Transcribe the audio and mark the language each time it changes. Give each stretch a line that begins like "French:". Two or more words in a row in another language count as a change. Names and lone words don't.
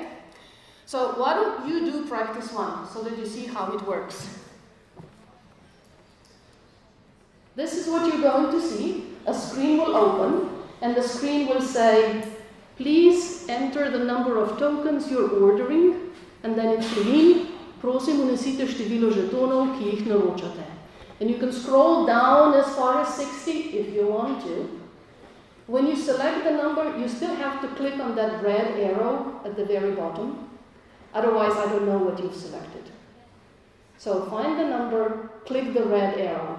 English: So why don't you do practice 1 so that you see how it works. This is what you're going to see. A screen will open, and the screen will say, please enter the number of tokens you're ordering, and then it's mean,
Slovenian: prosim unesite število žetonov, ki jih naročate.
English: And you can scroll down as far as 60 if you want to. When you select the number, you still have to click on that red arrow at the very bottom. Otherwise, I don't know what you've selected. So find the number, click the red arrow.